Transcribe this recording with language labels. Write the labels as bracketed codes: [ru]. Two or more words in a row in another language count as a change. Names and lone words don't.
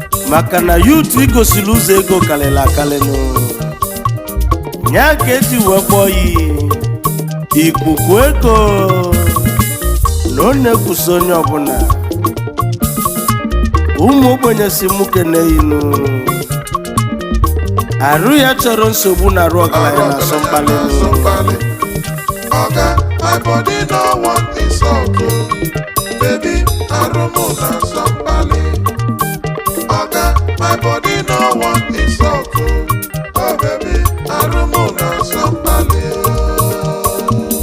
[ig] Maka na youth igosiri ụzọ ego karịrị akarị nụ. Nya ka eji wee kpọọ ya ikuku ego, na ọ na-ekwusa onye ọbụla. Ụmụ ogbenye si mụ kene ya nụ. Arụ ya chọrọ nsogbu na arụ ọgaranya na-asọ mkpali nụ. [pcm] Oga, my body no want insult, oh. Baby, [ig] arụ mụ na-asọ mkpali. [pcm] Oga, my body no want insult, oh. Oh, baby, [ig] arụ mụ na-asọ mkpali, oh.